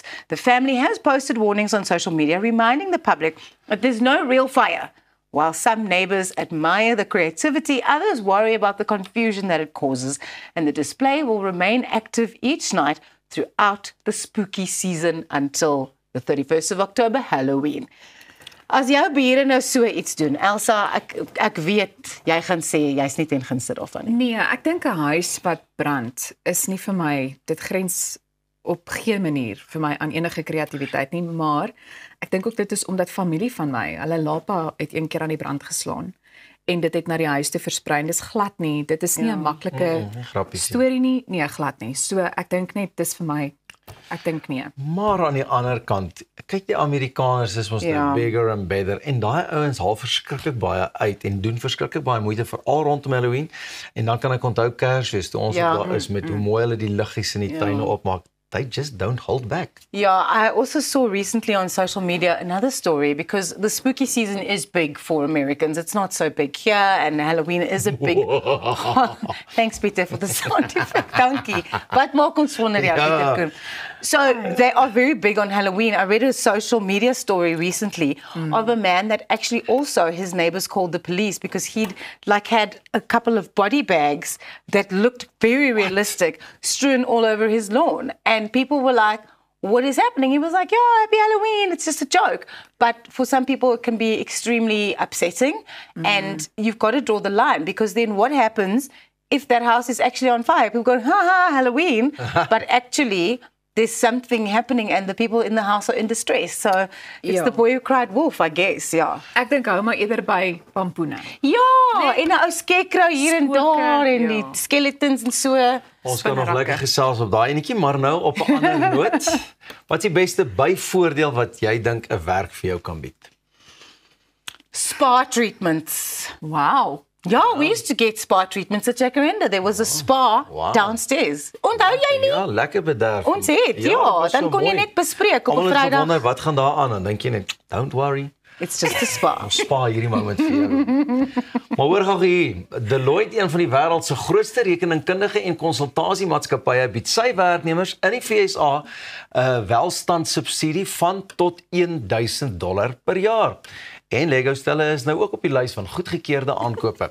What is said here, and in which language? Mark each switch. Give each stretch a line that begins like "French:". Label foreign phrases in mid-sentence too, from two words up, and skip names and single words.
English: The family has posted warnings on social media reminding the public that there's no real fire. While some neighbors admire the creativity, others worry about the confusion that it causes, and the display will remain active each night throughout the spooky season until the 31st of October, Halloween.
Afrikaans: As jou bure nou so iets doen, Elsa, ek weet, jy gaan sê, jy's nie ten gunste daarvan nie. Nee, ek dink 'n huis wat brand is nie vir my, dit grens op geen manier vir my aan enige kreatiwiteit nie, maar ek dink ook dit is omdat familie van my, hulle lapa het een keer aan die brand geslaan en dit het na die huis te versprei. Dis glad nie, dit is nie 'n maklike storie nie, nee, glad nie. So ek dink net dis vir my, ek dink nie. Maar aan die ander kant, kyk die Amerikaners is ons nou
English: bigger and better
Afrikaans: en daai ouens haal verskriklik baie uit en doen verskriklik baie moeite veral rondom Halloween en dan kan ek onthou Kersfees toe ons daar is met hoe mooi hulle die liggies in die tuine opmaak.
English: They just don't hold back. Yeah, I also saw recently on social media another story because the spooky season is big for Americans. It's not so big here and Halloween is a big... Thanks, Peter, for the sound effect.
Afrikaans: Dankie. Wat maak ons wonder, Peter Koen?
English: So they are very big on Halloween. I read a social media story recently of a man that actually also his neighbors called the police because he'd had a couple of body bags that looked very realistic strewn all over his lawn. And people were like, what is happening? He was like, yeah, happy Halloween. It's just a joke. But for some people, it can be extremely upsetting. And you've got to draw the line because then what happens if that house is actually on fire? People go, ha ha, Halloween. But actually, there's something happening and the people in the house are in distress. So it's
Afrikaans: Ja.
English: the boy who cried wolf, I guess,
Afrikaans: ja. Ek dink hou maar eerder by pampoene. Ja, en 'n ou scarecrow hier en Spooke, daar en die ja. skeletons en so. Ons kan nog Spinnerakke. lekker gesels op daai enetjie, maar nou op 'n ander noot. Wat is die beste byvoordeel wat jy dink 'n werk vir jou kan bied?
English: Spa treatments. Wow. Ja, we used to get spa treatments at Jacaranda. There was a spa Wow. downstairs.
Afrikaans: Onthou jy nie? Ja, lekker bederf. Ons het, dit ja, was dan so kon jy mooi. net bespreek op 'n Almal het Vrydag. gewonder wat gaan daar aan en dink jy net,
English: don't worry. It's just a spa.
Afrikaans: Ons spaar hierdie moment vir jou. Maar hoor gou hier, Deloitte, een van die wêreld se grootste rekeningkundige en konsultasiemaatskappye, bied sy werknemers in die VSA 'n welstandssubsidie van tot $1,000 per jaar. En Lego stelle is nou ook op die lys van goedgekeurde aankope.